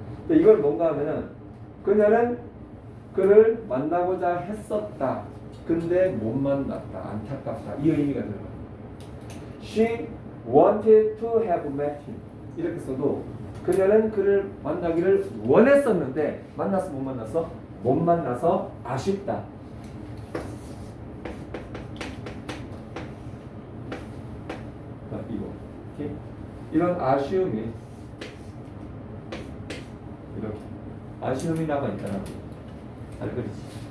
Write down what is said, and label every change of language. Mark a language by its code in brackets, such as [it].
[ko] 이걸 뭔가 하면은 그녀는 그를 만나고자 했었다. 근데 못 만났다. 안타깝다. 이 의미가 들어가요. [en] She wanted to have met him. [ko] 이렇게 써도 그녀는 그를 만나기를 원했었는데 만났어 못 만났어? 못 만나서 아쉽다. 이거 오케이? 이런 아쉬움이 이렇게 아쉬움이 남아 있잖아. 잘 그리지.